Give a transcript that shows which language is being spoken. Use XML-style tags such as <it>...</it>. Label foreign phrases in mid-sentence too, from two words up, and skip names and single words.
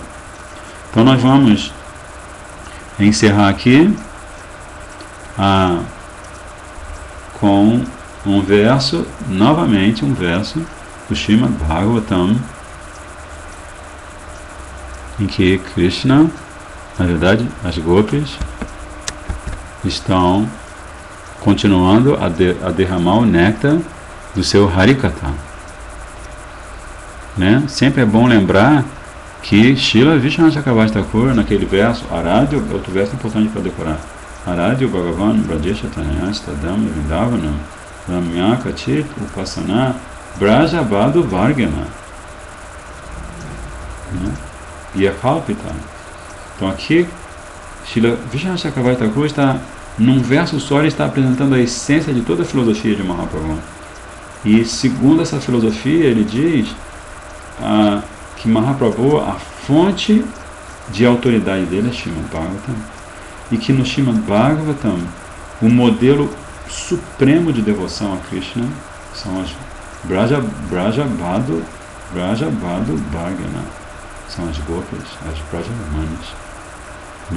<pt>Então nós vamos encerrar aqui com um verso, novamente um verso do Srimad Bhagavatam, em que Krishna, na verdade, as gopis estão continuando a derramar o néctar do seu Harikatha, né? Sempre é bom lembrar que Srila Vishnu Chakravarti Thakur, naquele verso, Aradhya, outro verso importante para decorar,</pt> <sa>आराध्यो भगवान् व्रजेश तनयस् तद्धाम वृन्दावनं रम्या काचिद् उपासना व्रज वधू वर्गेण,</sa> <pt>né? E a Kalpita. Então aqui Srila Vishnu Chakravarti Thakur está, num verso só, ele está apresentando a essência de toda a filosofia de Mahaprabhu. E segundo essa filosofia, ele diz que Mahaprabhu, a fonte de autoridade dele é Srimad Bhagavatam, e que no Srimad Bhagavatam o modelo supremo de devoção a Krishna são as Braja Badu Bhagana, são as gopis, as Brajamanas, né?</pt>